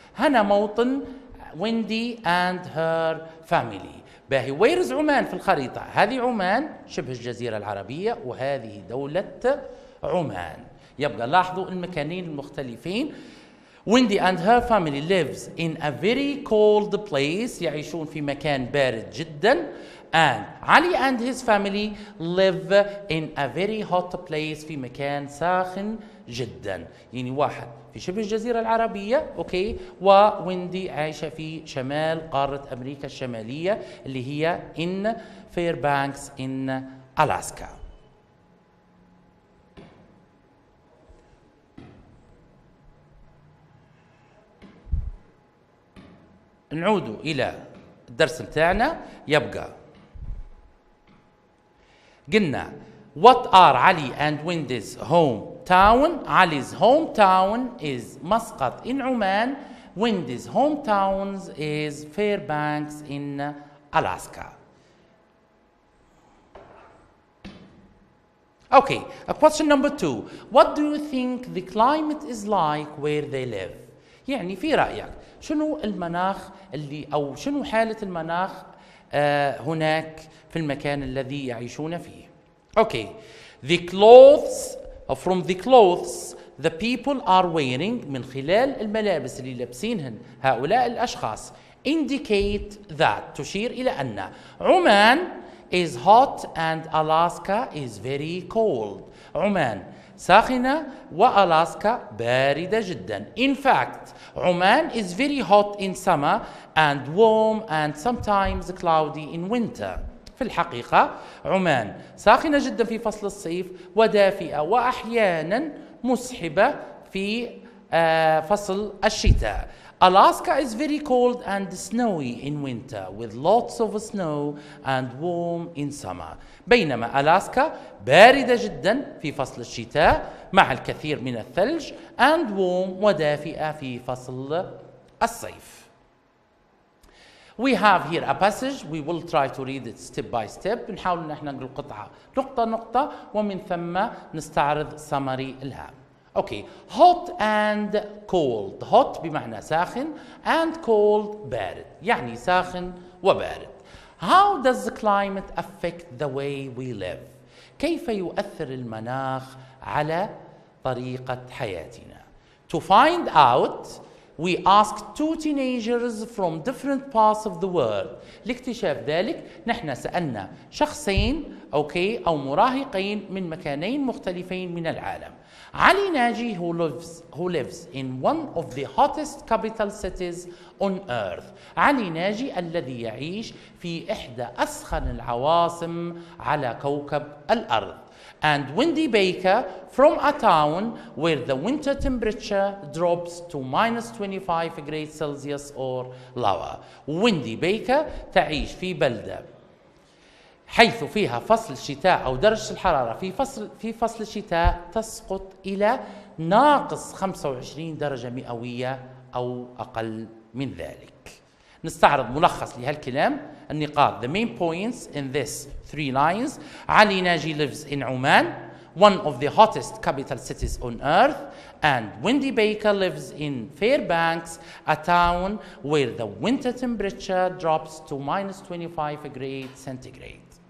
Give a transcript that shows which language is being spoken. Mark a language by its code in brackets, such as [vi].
[ar] هنا موطن ويندي [en] and her family. [ar] باهي [en] where is [ar] عمان في الخريطة؟ هذه عمان شبه الجزيرة العربية وهذه دولة عمان. يبقى لاحظوا المكانين المختلفين. [en] Wendy and her family lives in a very cold place. [ar] يعيشون في مكان بارد جدا. [en] And Ali and his family live in a very hot place. [ar] في مكان ساخن جدا. يعني واحد في شبه الجزيرة العربية، أوكي، وويندي عايشة في شمال قارة أمريكا الشمالية اللي هي [en] in Fairbanks in Alaska. [ar] نعود إلى الدرس بتاعنا. [en] يبقى قلنا what are Ali and Wendy's hometown? Ali's hometown is Muscat in Oman. Wendy's hometown is Fairbanks in Alaska. Okay, question number 2. What do you think the climate is like where they live? [ar] يعني في رأيك شنو المناخ اللي أو شنو حالة المناخ هناك في المكان الذي يعيشون فيه؟ [en] Okay, the clothes from the clothes the people are wearing، [ar] من خلال الملابس اللي لابسينهن هؤلاء الأشخاص [en] indicate that، [ar] تشير إلى أن عمان [en] is hot and Alaska is very cold. [ar] عمان ساخنة وألاسكا باردة جدا. [en] In fact, Oman is very hot in summer and warm and sometimes cloudy in winter. [ar] في الحقيقة عمان ساخنة جدا في فصل الصيف ودافئة وأحيانا مسحبة في فصل الشتاء. [en] Alaska is very cold and snowy in winter with lots of snow and warm in summer. [ar] بينما ألاسكا باردة جدا في فصل الشتاء مع الكثير من الثلج [en] and warm [ar] ودافئة في فصل الصيف. [en] We have here a passage. We will try to read it step by step. [ar] نحاول ان احنا نقرأ القطعة نقطة نقطة ومن ثم نستعرض summary الهام. [en] Okay, hot and cold. Hot [ar] بمعنى ساخن [en] and cold بارد. [ar] يعني ساخن وبارد. [en] How does the climate affect the way we live? [ar] كيف يؤثر المناخ على طريقة حياتنا؟ [en] To find out, we asked two teenagers from different parts of the world. [ar] لاكتشاف ذلك نحن سألنا شخصين أو مراهقين من مكانين مختلفين من العالم. [en] علي ناجي who lives in one of the hottest capital cities on earth. [ar] علي ناجي الذي يعيش في إحدى أسخن العواصم على كوكب الأرض. [en] And Wendy Baker from a town where the winter temperature drops to minus 25 degrees Celsius or lower. [ar] Wendy Baker تعيش في بلدة حيث فيها فصل الشتاء أو درجة الحرارة في فصل الشتاء تسقط إلى ناقص 25 درجة مئوية أو أقل من ذلك. نستعرض ملخص لهالكلام. [en] النقاط the main points in this 3 lines. علي ناجي lives in Oman, one of the hottest capital cities on earth, and Wendy Baker lives in Fairbanks, a town where the winter temperature drops to minus 25 degrees centigrade.